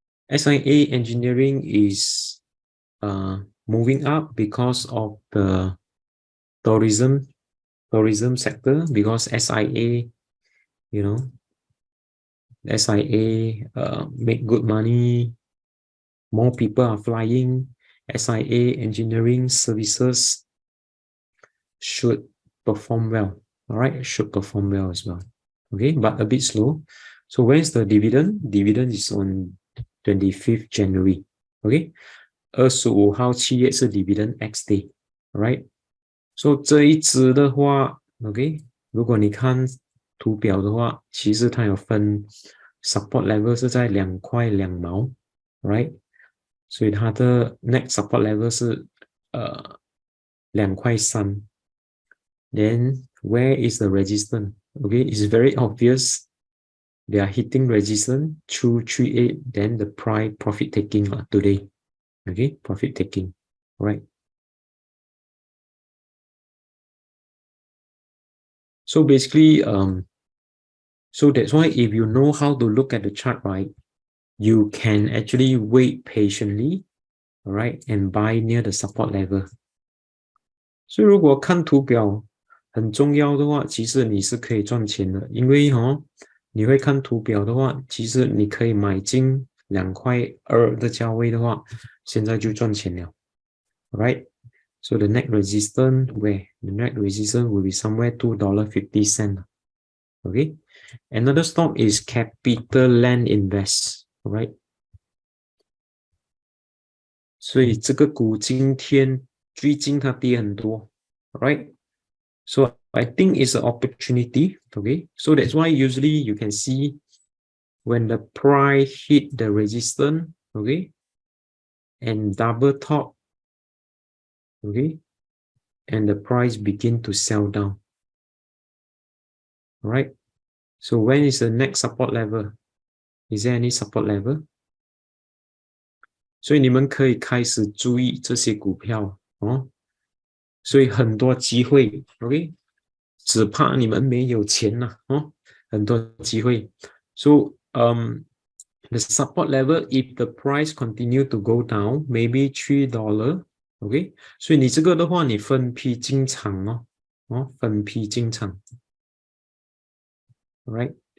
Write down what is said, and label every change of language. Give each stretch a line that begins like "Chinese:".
English: SIA Engineering is moving up because of the tourism sector, because SIA, you know, SIA make good money, more people are flying. SIA Engineering Services should perform well. All right, should perform well as well. Okay, but a bit slow. So when's the dividend? Dividend is on 25th January.
Chinese: Okay, 25号7月是
English: dividend X day. Alright, so
Chinese: 这一支的话 ，OK， 如果你看图表的话，其实它有分
English: support level
Chinese: 是在2块2毛 ，right？所以它的
English: next support level
Chinese: 是2块3。
English: Then where is the resistance? Okay, it's very obvious. They are hitting resistance 238. Then the price profit taking today. Okay, profit taking. Right. So basically, so that's why if you know how to look at the chart, right, you can actually wait patiently, all right, and buy near the support level.
Chinese: 所以如果看图表很重要的话，其实你是可以赚钱的，因为你会看图表的话，其实你可以买进2块2的价位的话，现在就赚钱了 ，
English: right? So the next resistance where the next resistance will be somewhere $2.50. Okay. Another stock is Capital Land Invest, right?
Chinese: 所以这个股今天最近它跌很多
English: right? So I think it's an opportunity, okay? So that's why usually you can see when the price hit the resistance, okay, and double top, okay, and the price begin to sell down, right? So when is the next support level? Is there any support level?
Chinese: 所以你们可以开始注意这些股票哦。所以很多机会 ，OK， 只怕你们没有钱呐、很多机会。
English: So the support level if the price continue to go down, maybe $3，OK，
Chinese: 所以你这个的话，你分批进场分批进场
English: ，right？